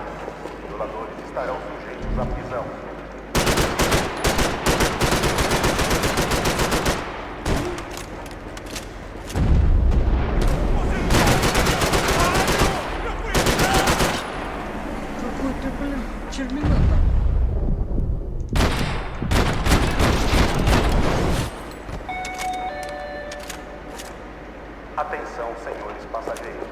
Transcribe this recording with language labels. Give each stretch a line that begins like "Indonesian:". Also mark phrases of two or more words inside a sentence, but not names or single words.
Portuguese: Violadores estarão sujeitos à prisão.
Russian: Какой-то, блин, терминатор.
Portuguese: Atenção, senhores passageiros.